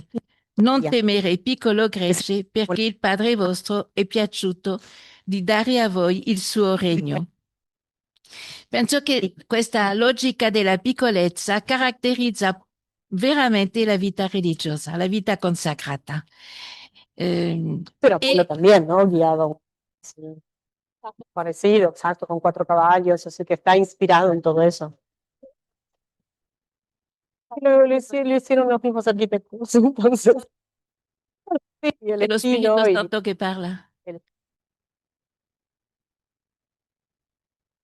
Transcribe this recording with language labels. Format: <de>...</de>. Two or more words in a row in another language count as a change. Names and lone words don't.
<it>Non temere, piccolo gregge, perché il Padre vostro è piaciuto di dare a voi il suo regno. Penso che questa logica della piccolezza caratterizza veramente la vita religiosa, la vita consacrata.</it> <es>Pero Apolo</es> <it>E</it> <es>también, ¿no? Guiado, sí, parecido, exacto, con cuatro caballos, así que está inspirado en todo eso. Lo hicieron los mismos arquitectos, entonces, sí, y el</es> <it>è lo Spirito</it> <es>estilo y</es> <it>Santo che parla.</it> <es>el-</es>